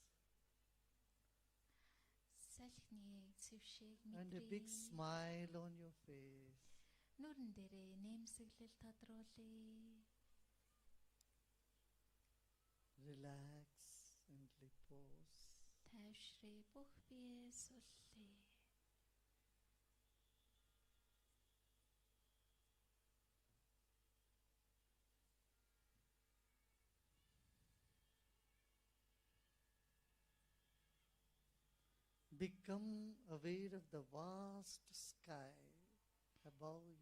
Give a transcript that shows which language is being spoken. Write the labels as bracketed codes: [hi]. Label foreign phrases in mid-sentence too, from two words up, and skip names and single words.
[mn] Салхины цэвшиг [en] and a big [mn] мэдрээ. [en] smile on your face. [mn] Нүрэн дээрээ нэмсэглэл тодруулъя. [en] Relax and repose. [mn] Тайвшрий, бүх биеэ суллаа. [en] Become aware of the vast sky above you.